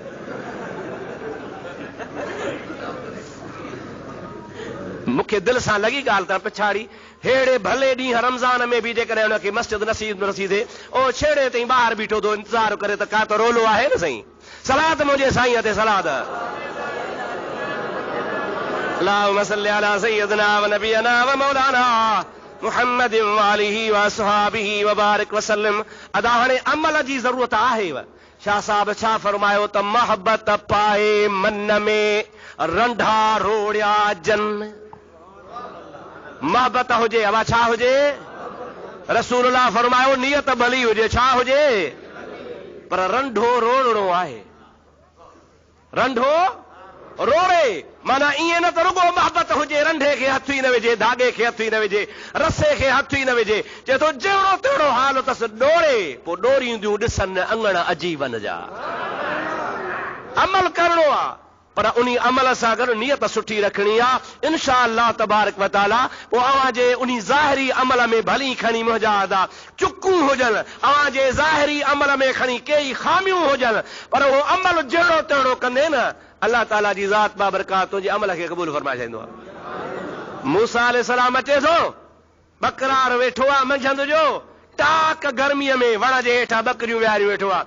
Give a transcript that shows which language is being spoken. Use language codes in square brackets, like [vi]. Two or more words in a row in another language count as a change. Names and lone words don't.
[sd] मूंखे दिलि सां लॻी ॻाल्हि त पिछाड़ी हेड़े भले ॾींहुं रमज़ान में बि जेकॾहिं हुनखे मस्जिद नसीब नथी थिए, ओ छेड़े ताईं ॿाहिरि बीठो थो इंतज़ार करे त का त रोलो आहे न साईं। सलात मुंहिंजे साईं ते सलात। [ar] اللهم صل على سيدنا ونبينا ومولانا محمد وآله وأصحابه وبارك وسلم. [sd] अदा हाणे अमल जी ज़रूरत आहे। शाह साहब छा फरमायो त मोहब्बत पाए मन में रंढा रोड़िया जन। मोहब्बत हुजे, हवा छा हुजे? रसूलुल्लाह फरमायो नियत भली हुजे, छा हुजे? पर रंढो रोड़णो आहे। रंढो रोड़े माना ईअं न त रुगो मोहब्बत हुजे, रंढे खे हथ ई न विझे, धागे खे हथ ई न विझे, रसे खे हथ ई न विझे। चए थो जहिड़ो तहिड़ो हाल अथसि डोड़े, पोइ डोरींदियूं ॾिसनि अङण अजीबन जा। अमल करणो आहे, पर उन अमल सां गॾु नियत सुठी रखणी आहे। [ar] إن شاء الله تبارك وتعالى [sd] पोइ अव्हां जे उन ज़ाहिरी अमल में भली खणी मुंहिंजा अदा चुकूं हुजनि, अव्हां जे ज़ाहिरी अमल में खणी कई खामियूं हुजनि, पर उहो अमल जहिड़ो तहिड़ो कंदे न अल्लाह ताला जी ज़ात बाबरकात तुंहिंजे अमल खे क़बूल फरमाए छॾींदो आहे। मूसा अलैहिस्सलाम अचे थो, बकरार वेठो आहे मंझंदि जो, टाक गर्मीअ में वण जे हेठां बकरियूं विहारियूं वेठो आहे।